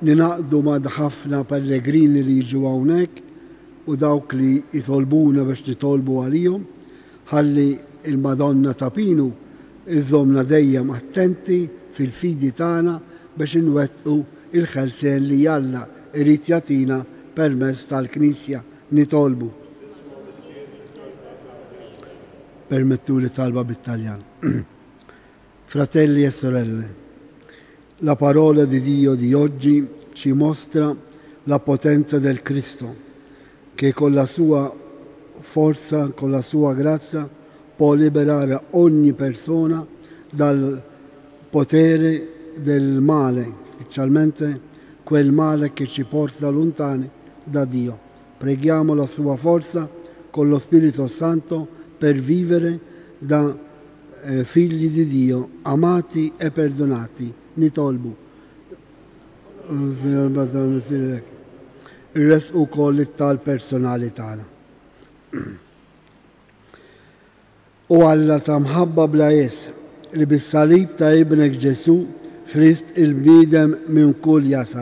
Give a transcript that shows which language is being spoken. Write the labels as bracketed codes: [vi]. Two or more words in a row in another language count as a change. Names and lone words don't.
[mt] ninaqdu ma' ħafna pellegrini li jiġu hawnhekk u dawk li jitolbuna biex nitolbu għalihom, ħalli il-Madonna ta' Pinu iżomna dejjem attenti fil-fidi tagħna biex inwettqu il-ħelsien li Alla irid jagħtina permezz tal-Knisja nitolbu. Permettu li talba bit-Taljan. [it] Fratelli e sorelle, la parola di Dio di oggi ci mostra la potenza del Cristo, che con la sua forza, con la sua grazia, può liberare ogni persona dal potere del male, specialmente quel male che ci porta lontani da Dio. Preghiamo la sua forza con lo Spirito Santo per vivere da figli di Dio, amati e perdonati. [mt] Nitolbu. Ir-resqu koll tal-personali tagħna. U Alla ta' mħabba bla li bis-salib ta' ibnek Ġesu ħlist il-bniedem minn kull jasar.